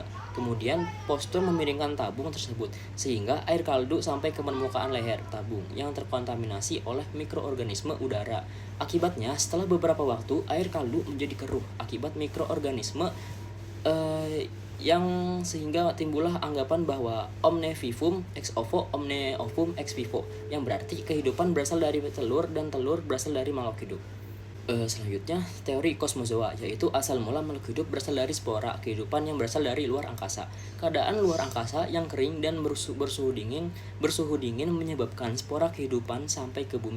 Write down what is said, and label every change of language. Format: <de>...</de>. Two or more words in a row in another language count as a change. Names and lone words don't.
<id>Kemudian, Pasteur memiringkan tabung tersebut, sehingga air kaldu sampai ke permukaan leher tabung yang terkontaminasi oleh mikroorganisme udara. Akibatnya, setelah beberapa waktu, air kaldu menjadi keruh akibat mikroorganisme yang sehingga timbullah anggapan bahwa</id> <la>omne vivum ex ovo, omne ovum ex vivo,</la> <id>yang berarti kehidupan berasal dari telur dan telur berasal dari makhluk hidup. Selanjutnya, teori kosmozoa, yaitu asal mula makhluk hidup berasal dari spora, kehidupan yang berasal dari luar angkasa. Keadaan luar angkasa yang kering dan bersuhu dingin menyebabkan spora kehidupan sampai ke bumi.</id>